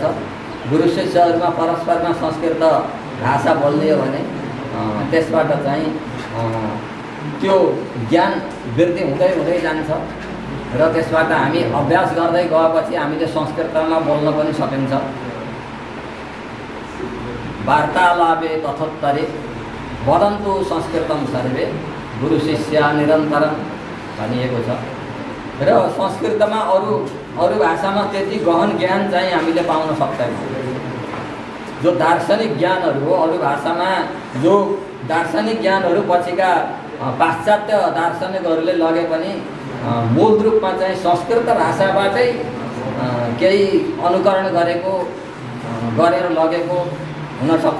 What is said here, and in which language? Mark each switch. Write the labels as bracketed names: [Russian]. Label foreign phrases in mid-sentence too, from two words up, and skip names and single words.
[Nepali] गुरु शिष्यहरूमा परस्परमा संस्कृत भाषा बोल्ने हो भने त्यसबाट चाहिँ त्यो ज्ञान वृद्धि हुँदै हुँदै जान्छ र त्यसबाट हामी अभ्यास गर्दै गएपछि हामीले संस्कृतमा बोल्न पनि सकिन्छ। [Sanskrit] वार्तालापे तथोत्तरे वदन्तु संस्कृतं सर्वे गुरु शिष्य निरन्तरम [Nepali] भनिएको छ। र संस्कृतमा अरू भाषामा त्यति गहन ज्ञान चाहिँ हामीले पाउन सक्दैनौँ। जो दार्शनिक ज्ञानहरू हो, अरू भाषामा जो दार्शनिक ज्ञानहरू पछिका पाश्चात्य दार्शनिकहरूले लगे पनि मूल रूपमा चाहिँ संस्कृत भाषाबाटै केही अनुकरण गरेर लगेको हुनसक्छ।